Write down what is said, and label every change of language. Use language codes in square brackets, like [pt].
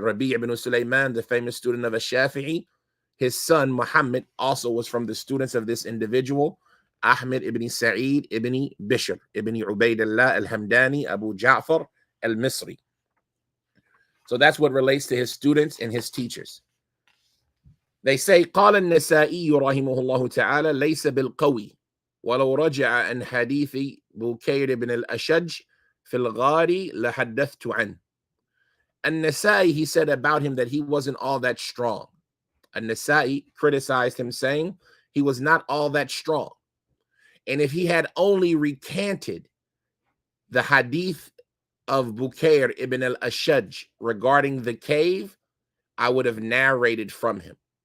[en] Rabi' ibn Sulaiman, the famous student of Ash-Shafi'i. His son Muhammad also was from the students of this individual, Ahmad ibn Sa'eed ibn Bishr ibn Ubaidillah al-Hamdani, Abu Ja'far al-Misri. So that's what relates to his students and his teachers. They say, [ar] قال النسائي رحمه الله تعالى ليس بالقوي ولو رجع عن حديث بكير بن الأشج في الغار لحدثت عنه. [en] An-Nasa'i, he said about him that he wasn't all that strong. An-Nasa'i criticized him, saying he was not all that strong. And if he had only recanted the hadith of Bukair ibn al-Ashaj regarding the cave, I would have narrated from him.